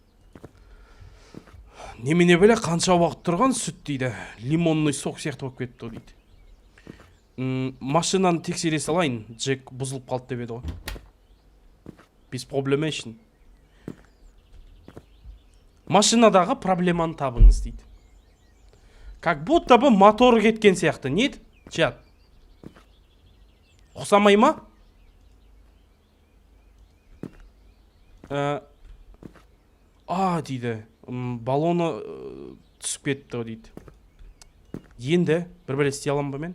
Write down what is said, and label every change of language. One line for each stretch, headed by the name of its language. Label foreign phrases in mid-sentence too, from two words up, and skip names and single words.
Kazakh: Немене бәле қанша уақыт тұрған сүт дейді. Лимонный сок сияқты болып кетті дейді. Машинаны тексере салайын, Джек бұзылып қалды деп еді ғой.
Russian: Без проблемation.
Kazakh: Машинадағы проблеманы табыңыз дейді.
Russian: Как будто бы
Kazakh: мотор кеткен сияқты. Нет? Чат. Ұқсамай ма? Дейді. Балоны түсіп кетті дейді. Енді бір бәле істей аламын ба мен?